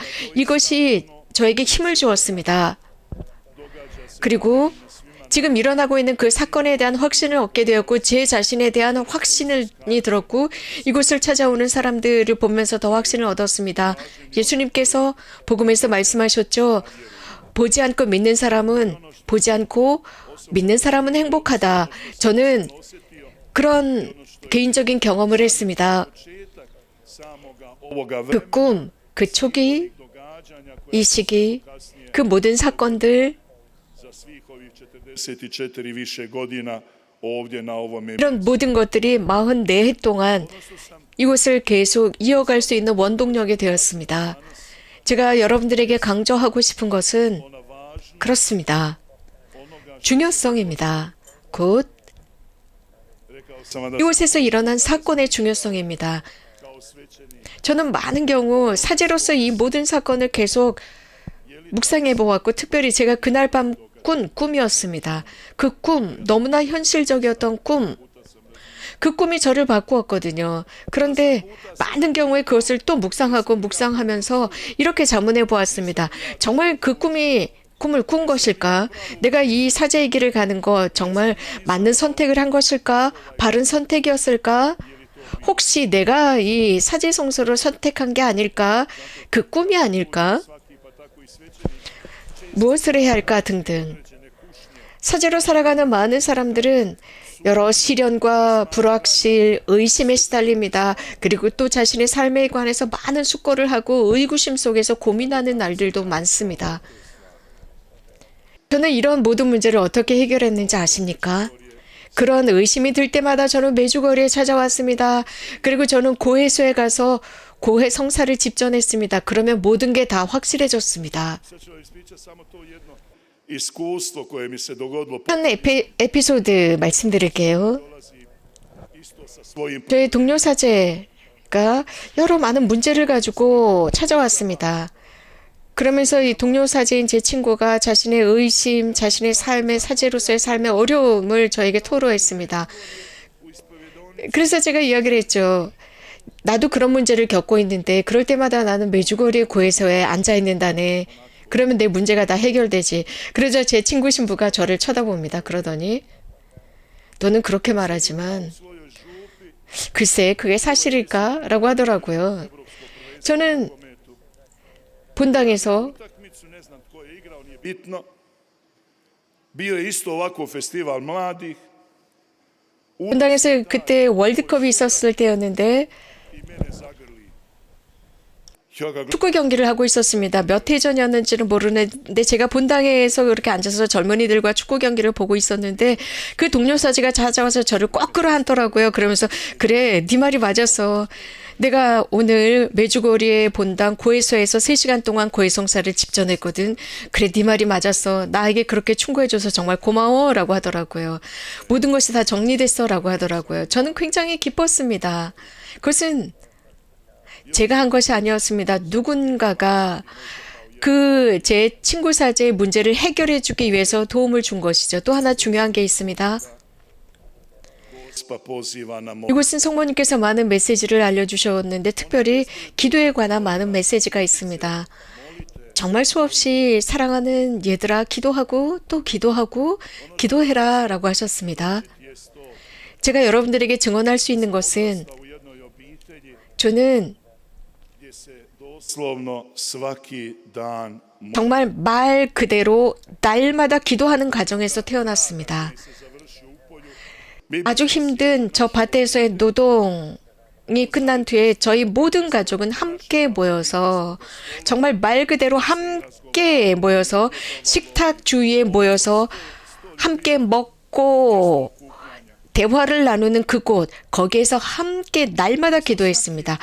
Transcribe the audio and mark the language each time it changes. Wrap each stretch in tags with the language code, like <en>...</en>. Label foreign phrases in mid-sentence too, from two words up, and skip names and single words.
<ko>이것이 저에게 힘을 주었습니다. 그리고 지금 일어나고 있는 그 사건에 대한 확신을 얻게 되었고 제 자신에 대한 확신이 들었고 이곳을 찾아오는 사람들을 보면서 더 확신을 얻었습니다. 예수님께서 복음에서 말씀하셨죠. 보지 않고 믿는 사람은 보지 않고 믿는 사람은 행복하다. 저는 그런 개인적인 경험을 했습니다.</ko> <hr>Samoga ovoga</hr> <ko>그 꿈, 그 초기,</ko> <hr>događanja</hr> <ko>이 시기, 그 모든 사건들</ko> <hr>za svih ovih 44 i više godina ovdje na ovome</hr> <ko>이런 모든 것들이 44해 동안 이곳을 계속 이어갈 수 있는 원동력이 되었습니다. 제가 여러분들에게 강조하고 싶은 것은</ko> <hr>ona važna</hr> <ko>그렇습니다. 중요성입니다. 곧</ko> <hr>rekao sam vam da</hr> <ko>이곳에서 일어난 사건의 중요성입니다.</ko> <hr>kao svećenik</hr> <ko>저는 많은 경우 사제로서 이 모든 사건을 계속 묵상해 보았고 특별히 제가 그날 밤 꾼 꿈이었습니다. 그 꿈, 너무나 현실적이었던 꿈. 그 꿈이 저를 바꾸었거든요. 그런데 많은 경우에 그것을 또 묵상하면서 이렇게 자문해 보았습니다. 정말 그 꿈을 꾼 것일까? 내가 이 사제의 길을 가는 것 정말 맞는 선택을 한 것일까? 바른 선택이었을까? 혹시 내가 이 사제 성소를 선택한 게 아닐까? 그 꿈이 아닐까?</ko> <hr>svaki pa tako i svećenik</hr> <ko>무엇을 해야 할까 등등. 사제로 살아가는 많은 사람들은 여러 시련과 불확실, 의심에 시달립니다. 그리고 또 자신의 삶에 관해서 많은 숙고를 하고 의구심 속에서 고민하는 날들도 많습니다. 저는 이런 모든 문제를 어떻게 해결했는지 아십니까? 그런 의심이 들 때마다 저는 매주거리에 찾아왔습니다. 그리고 저는 고해소에 가서 고해 성사를 집전했습니다. 그러면 모든 게 다 확실해졌습니다.</ko> <hr>sad ću vam ispričati samo to jedno iskustvo koje mi se dogodilo</hr> <ko>한 에피소드 말씀드릴게요.</ko> <hr>dolazi isto sa svojim</hr> <ko>저희 동료 사제가 여러 많은 문제를 가지고 찾아왔습니다. 그러면서 이 동료 사제인 제 친구가 자신의 의심, 자신의 삶의 사제로서의 삶의 어려움을 저에게 토로했습니다. 그래서 제가 이야기를 했죠. 나도 그런 문제를 겪고 있는데 그럴 때마다 나는 매주거리 고해소에 앉아 있는다네. 그러면 내 문제가 다 해결되지. 그러자 제 친구 신부가 저를 쳐다봅니다. 그러더니 너는 그렇게 말하지만</ko> <hr>svojoj župi</hr> <ko>글쎄 그게 사실일까? 라고 하더라고요. 저는</ko> <hr>kometu</hr> <ko>본당에서</ko> <hr>utakmicu, ne znam tko je igrao, nije bitno. Bio je isto ovako festival mladih</hr> <ko>본당에서 그때 월드컵이 있었을 때였는데</ko> <hr>i mene zagrli. Ja ga</hr> <ko>축구 경기를 하고 있었습니다. 몇 해 전이었는지는 모르는데 제가 본당에서 그렇게 앉아서 젊은이들과 축구 경기를 보고 있었는데 그 동료 사제가 찾아와서 저를 꽉 끌어안더라고요. 그러면서 그래, 네 말이 맞았어. 내가 오늘 메주거리의 본당 고해소에서 3시간 동안 고해성사를 집전했거든. 그래, 네 말이 맞았어. 나에게 그렇게 충고해줘서 정말 고마워 라고 하더라고요. 모든 것이 다 정리됐어 라고 하더라고요. 저는 굉장히 기뻤습니다. 그것은 제가 한 것이 아니었습니다. 누군가가 그 제 친구 사제의 문제를 해결해 주기 위해서 도움을 준 것이죠. 또 하나 중요한 게 있습니다.</ko> <hr>Gospa poziva na molitvu.</hr> <ko>이곳은 성모님께서 많은 메시지를 알려주셨는데 특별히 기도에 관한 많은 메시지가 있습니다. 정말 수없이 사랑하는 얘들아 기도하고 또 기도하고 기도해라 라고 하셨습니다. 제가 여러분들에게 증언할 수 있는 것은</ko> <hr>U jednoj obitelji</hr> <ko>저는</ko> <hr>gdje se doslovno svaki dan</hr> <ko>정말 말 그대로 날마다 기도하는 가정에서 태어났습니다.</ko> <hr>se završi u polju.</hr> <ko>아주 힘든 저 밭에서의 노동이 끝난 뒤에 저희 모든 가족은 함께 모여서 정말 말 그대로 함께 모여서 식탁 주위에 모여서 함께 먹고 대화를 나누는 그곳, 거기에서 함께 날마다 기도했습니다.</ko>